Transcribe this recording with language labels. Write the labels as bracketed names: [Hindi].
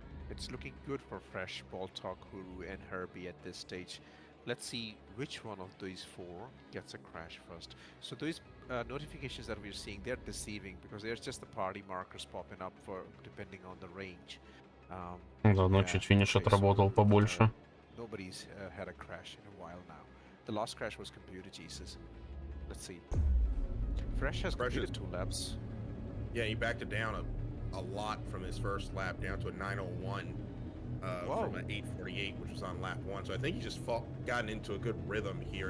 [English] It's looking good for Fresh, Baltalk, Huru, and Herbie at this stage. Let's see which one of these 4 gets a crash first. So those notifications that we're seeing, they're deceiving because there's just the party markers popping up for depending on the range. [Russian] Заодно чуть финиш отработал побольше. [English] Nobody's had a crash in a while now. The last crash was Computer Jesus. Let's see. Fresh has completed 2 laps. Yeah, he backed it down a lot from his first lap down to a 9:01. From an 8:48, which was on lap 1. So I think he just gotten into a good rhythm here.